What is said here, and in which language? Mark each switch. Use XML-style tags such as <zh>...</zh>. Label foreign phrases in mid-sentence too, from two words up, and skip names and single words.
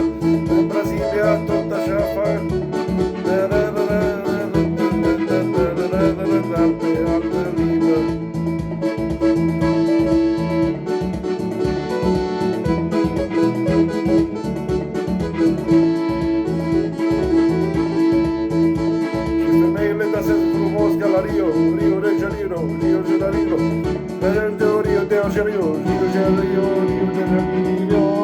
<ro>În Brazilia tot așa fac, da, da, da, da, da, da, da, da, da, da, da, da, pe altă limbă. Ca la Rio, Rio de Janeiro, Rio de Janeiro, Rio de Janeiro, Rio de Janeiro, Rio de Janeiro.</ro>